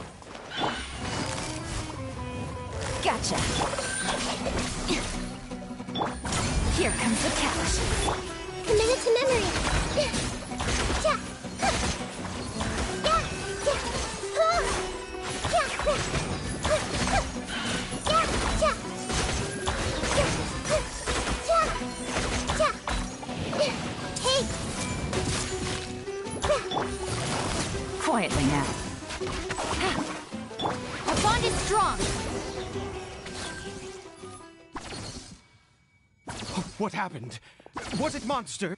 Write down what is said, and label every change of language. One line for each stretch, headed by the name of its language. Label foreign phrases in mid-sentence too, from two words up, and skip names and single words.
English: Gotcha. Here comes the cash. Committed to memory. Ja. Ja. Ja. Oh. Ja. Ja. Ja. Ja. Ja. Hey. Quietly now. Our bond is strong. What happened? Was it monster?